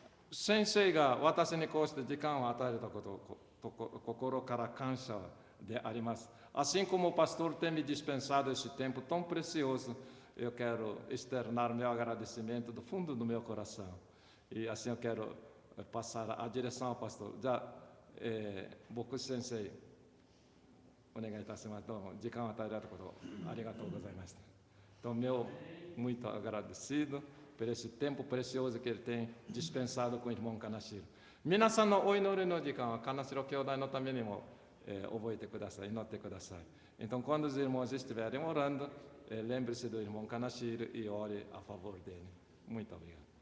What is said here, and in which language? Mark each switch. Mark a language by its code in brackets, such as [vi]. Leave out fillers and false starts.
[ja] 先生が私にこうして時間を与えたことを心から感謝であります。 [pt] Assim como o pastor tem me dispensado esse tempo tão precioso, eu quero externar meu agradecimento do fundo do meu coração. E assim eu quero passar a direção ao pastor. Já, [ja] Boku Sensei, お願いいたします。どうも時間を与えられたことありがとうございました。 [pt] Então, muito agradecido por esse tempo precioso que ele tem dispensado com o irmão Kanashiro. [ja] 皆さんのお祈りの時間はKanashiro兄弟のためにも覚えてください、祈ってください。 [pt] Então, quando os irmãos estiverem orando, lembre-se do irmão Kanashiro e ore a favor dele. Muito obrigado.